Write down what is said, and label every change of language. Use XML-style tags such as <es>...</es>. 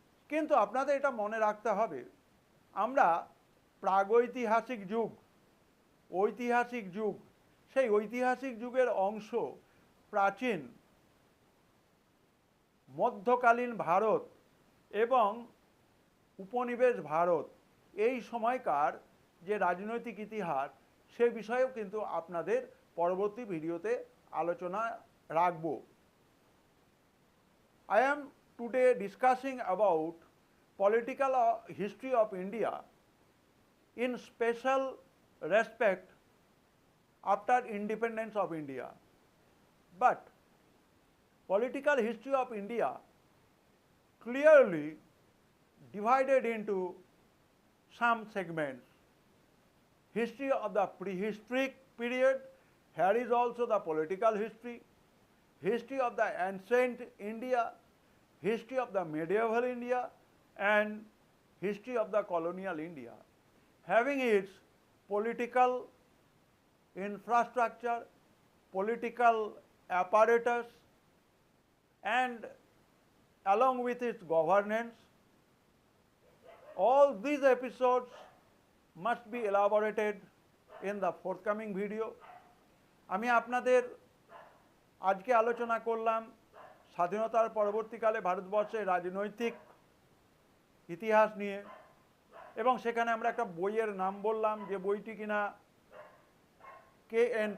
<bn>কিন্তু আপনাদের এটা মনে রাখতে হবে, আমরা প্রাগৈতিহাসিক যুগ, ঐতিহাসিক যুগ, সেই ঐতিহাসিক যুগের অংশ প্রাচীন মধ্যকালীন ভারত এবং উপনিবেশ ভারত, এই সময়কার যে রাজনৈতিক ইতিহাস সে বিষয়েও কিন্তু আপনাদের পরবর্তী ভিডিওতে আলোচনা রাখব।</bn> <en>I am today discussing about political history of India in special respect after independence of India. But political history of India clearly divided into some segments. History of the prehistoric period, here is also the political history. History of the ancient India, history of the medieval India, and history of the colonial India, having its political infrastructure, political apparatus, and along with its governance. All these episodes must be elaborated in the forthcoming video.</en> <bn>আমি আপনাদের আজকে আলোচনা করলাম স্বাধীনতার পরবর্তীকালে ভারতবর্ষের রাজনৈতিক ইতিহাস নিয়ে, এবং সেখানে আমরা একটা বইয়ের নাম বললাম, যে বইটি কিনা K.N.</bn>